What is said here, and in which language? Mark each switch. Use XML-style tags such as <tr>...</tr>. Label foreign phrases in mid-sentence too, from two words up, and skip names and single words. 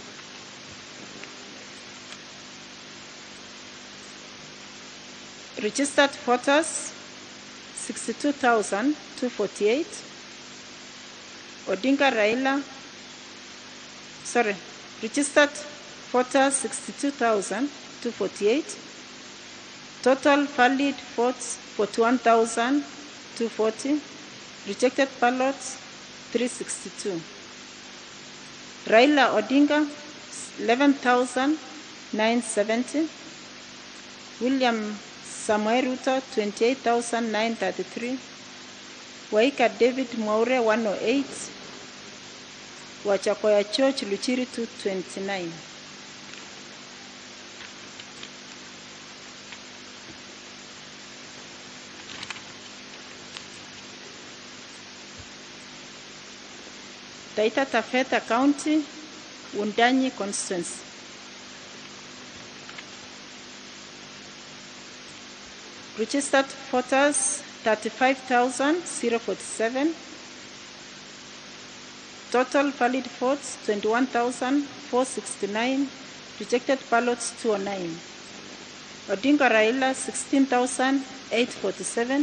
<en>Registered voters 62,248. Odinga Raila, registered voters 62,248. Total valid votes 41,240. Rejected ballots 362. Raila Odinga 11,970. William Samoe Ruto 28,933. Waika David Maure 108. Wachakoya Church Luchiri 229. Taita Taveta County, Wundanyi Constituency. Registered voters 35,047. Total valid votes 21,469. Rejected ballots 209. Odinga Raila 16,847.</en>